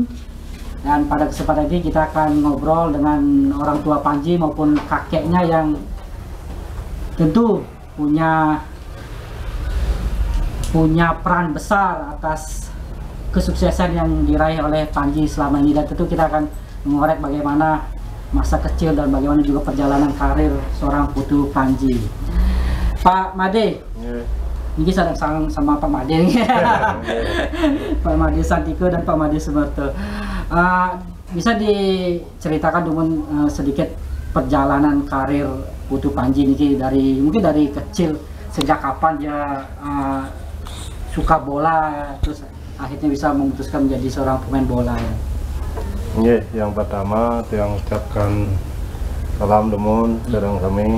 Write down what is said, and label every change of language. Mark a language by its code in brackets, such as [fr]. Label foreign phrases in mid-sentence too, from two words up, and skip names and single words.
[id] Dan pada kesempatan ini kita akan ngobrol dengan orang tua Panji maupun kakeknya yang tentu punya peran besar atas kesuksesan yang diraih oleh Panji selama ini. Dan tentu kita akan mengorek bagaimana masa kecil dan bagaimana juga perjalanan karir seorang Putu Panji. Pak Made, ini saya sama Pak Made nih. Pak Made Santike dan Pak Made Sumerto. Bisa diceritakan dulu sedikit perjalanan karir Putu Panji ini mungkin dari kecil, sejak kapan dia suka bola terus akhirnya bisa memutuskan menjadi seorang pemain bola ya. Yang pertama yang ucapkan salam demun sedang kami.